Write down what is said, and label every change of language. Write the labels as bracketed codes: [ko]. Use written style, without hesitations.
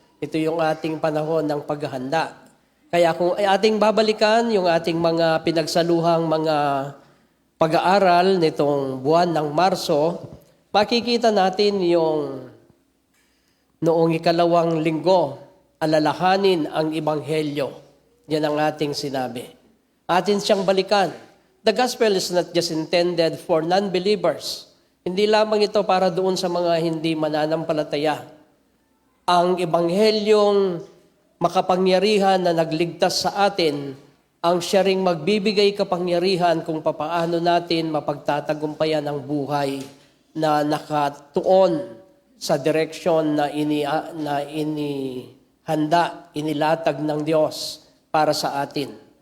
[tl] Ito yung ating panahon ng paghahanda. Kaya kung ating babalikan yung ating mga pinagsaluhang mga pag-aaral nitong buwan ng Marso, makikita natin yung noong ikalawang linggo, alalahanin ang Ebanghelyo. Yan ang ating sinabi. Atin siyang balikan. [en] The gospel is not just intended for non-believers. [tl] Hindi lamang ito para doon sa mga hindi mananampalataya. Ang Ebanghelyong makapangyarihan na nagligtas sa atin, ang siya ring magbibigay kapangyarihan kung papaano natin mapagtatagumpayan ang buhay na nakatuon sa direksyon na inihanda, inilatag ng Diyos para sa atin.